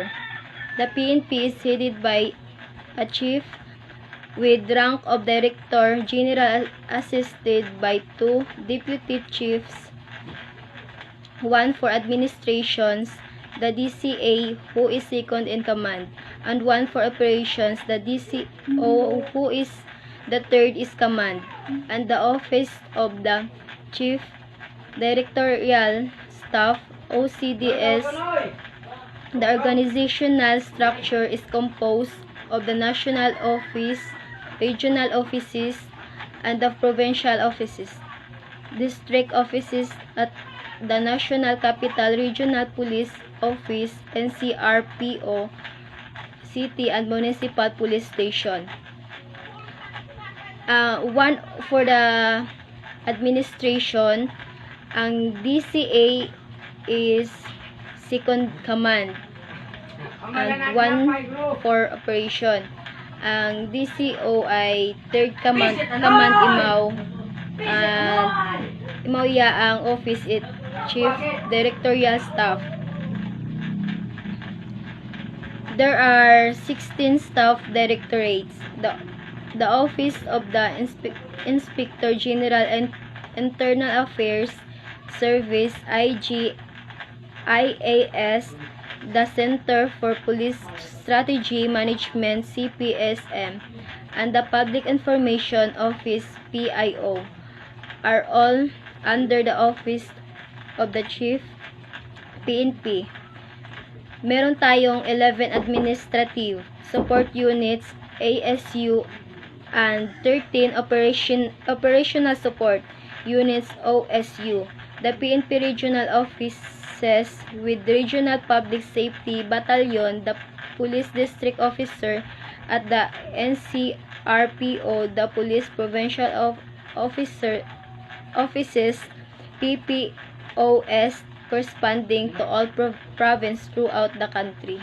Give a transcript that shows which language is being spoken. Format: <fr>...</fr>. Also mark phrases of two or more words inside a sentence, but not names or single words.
<en>The PNP is headed by a chief with rank of Director General assisted by 2 deputy chiefs, 1 for administrations, the DCA, who is second in command, and 1 for operations, the DCO, who is the third is command, and the Office of the Chief Directorial Staff, OCDS. The organizational structure is composed of the national office, regional offices, and the provincial offices, district offices at the National Capital Regional Police Office, NCRPO, city and municipal police station. One for the administration, ang DCA is second command, and 1 for operation.</en> <akl>Ang DCO ay</akl> <en>third command</en> <akl>imaw, and imaw ang office it</akl> <en>chief directorial staff. There are 16 staff directorates. The Office of the Inspector General and Internal Affairs Service, IAS, the Center for Police Strategy Management, CPSM, and the Public Information Office, PIO, are all under the Office of the Chief, PNP.</en> <tl>Meron tayong</tl> <en>11 administrative support units, ASU, and 13 operational support units, OSU. The PNP Regional Office liaisons with Regional Public Safety Battalion, the Police District Officer at the NCRPO, the Police Provincial Offices, PPOS, corresponding to all province throughout the country.</en>